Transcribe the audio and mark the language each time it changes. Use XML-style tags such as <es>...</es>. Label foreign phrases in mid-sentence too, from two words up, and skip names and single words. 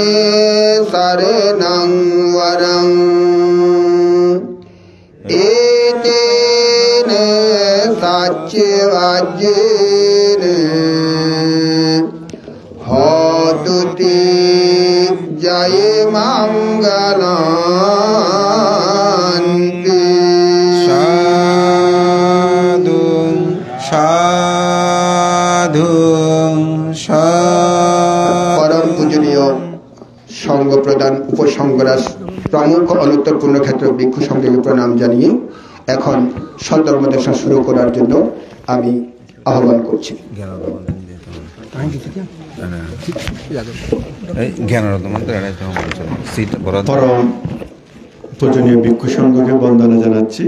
<pi>शरणं वरं एतेन साच्यवाज्येन होतु ते जय मंगलान्ते साधु साधु</pi> <bn>পরম পূজনীয় সংঘ প্রধান উপসংঘরাজ প্রমুখ অনুত্তর পুণ্যক্ষেত্র ভিক্ষু সংঘকে प्रणाम জানিয়ে এখন সধর্ম দেশনা শুরু করার জন্য আমি আহ্বান করছি। পরম পূজনীয় ভিক্ষু সংঘকে বন্দনা জানাচ্ছি।</bn>